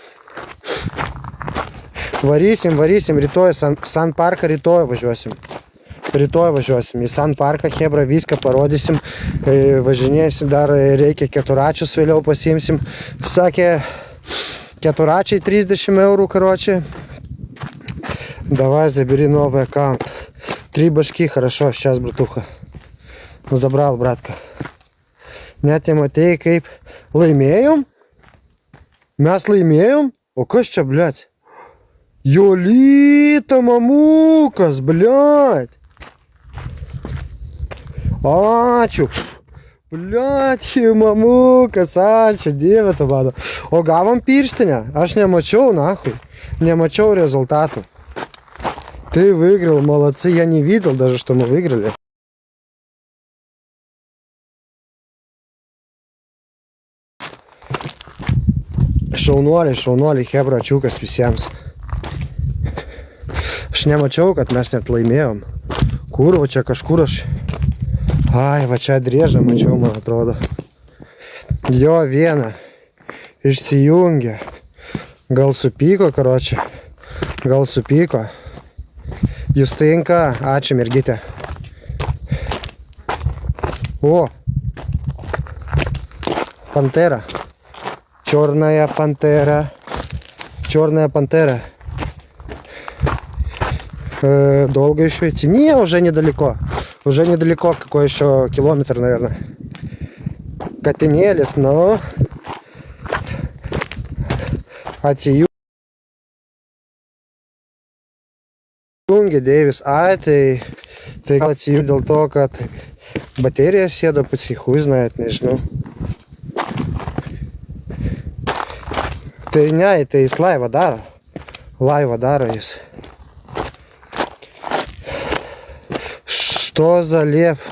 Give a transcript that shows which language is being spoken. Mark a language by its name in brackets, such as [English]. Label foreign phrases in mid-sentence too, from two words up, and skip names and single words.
[Lithuanian] Varysim, rytoj, San Parką rytoj važiuosim. Į San Parką, chebra, viską parodysim, važinėsim, dar reikia keturačius vėliau pasiimsim. Sakė, keturačiai 30 eurų, karočiai. [Russian] Давай, забери новый аккаунт. 3 башки, хорошо, сейчас, братуха. Забрал, братка. [Lithuanian] Net nematėjai, kaip laimėjom? Mes laimėjom? O kas čia, bliat? Jolita, mamukas, bliat. Ačiū. Bliat, mamukas, ačiū, dieve tu mano. O gavom pirštinę? Aš nemačiau, nahui. Нemačiau результату. [Russian] Ты выиграл, молодцы. Я не видел даже, что мы выиграли. [Lithuanian] Šaunuoliai, chebra, ačiūkas visiems. Aš nemačiau, kad mes net laimėjom. Kur, va čia kažkur aš... Ai, va čia driežą mačiau, man atrodo. Jo, vieną. Išsijungė. Gal supyko, karočią. Gal supyko. Justinka, ačiū, mergytė. O. [Russian] Пантера. Черная пантера. Долго еще идти? Не, уже недалеко. Какой еще километр, наверное. Катенелис, но... [Lithuanian] Atsijungi, Deivis. Ai, tai gal atsijungi dėl to, kad baterija sėdo, [Russian] psihui, znait, [Lithuanian] nežinau. Tai ne, tai jis laivą daro jis. [Russian] Что за лев?